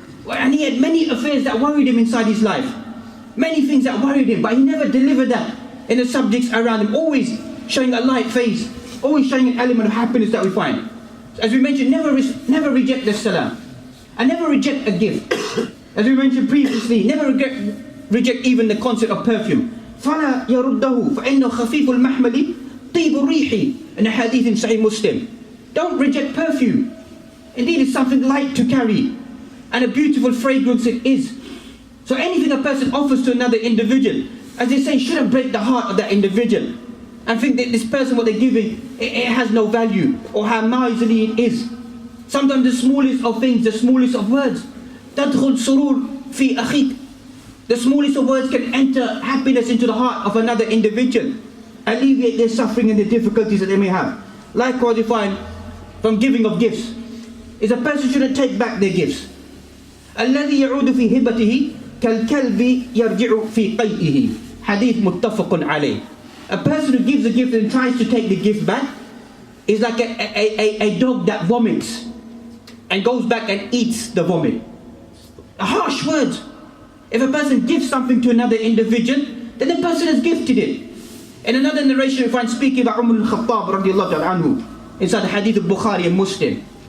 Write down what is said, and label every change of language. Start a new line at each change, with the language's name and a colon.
English: And he had many affairs that worried him inside his life. Many things that worried him, but he never delivered that in the subjects around him. Always showing a light face, always showing an element of happiness that we find. As we mentioned, never reject the salam, and never reject a gift. As we mentioned previously, never reject even the concept of perfume.
Arabic: فَلَا يَرُدَّهُ فَإِنَّهُ خَفِيفُ الْمَحْمَلِ طِيبُ الرِّيحِ,
English: in a hadith in Sahih Muslim. Don't reject perfume. Indeed, it's something light to carry, and a beautiful fragrance it is. So anything a person offers to another individual, as they say, shouldn't break the heart of that individual, and think that this person, what they're giving, it has no value, or how miserly it is. Sometimes the smallest of things, the smallest of words,
Arabic: تَدْخُلْ سُرُورٌ فِي أَخِيكَ,
English: the smallest of words can enter happiness into the heart of another individual, alleviate their suffering and the difficulties that they may have. Likewise, you find from giving of gifts, is a person shouldn't take back their gifts.
Arabic: الذي يعود في هبته كالكلب يرجع في قيئه, hadith متفق عليه.
English: A person who gives a gift and tries to take the gift back is like a dog that vomits and goes back and eats the vomit. Harsh words. If a person gives something to another individual, then the person has gifted it. In another narration we find speaking about Umar al-Khattab radiallahu ta'ala anhu, inside the hadith of Bukhari and Muslim.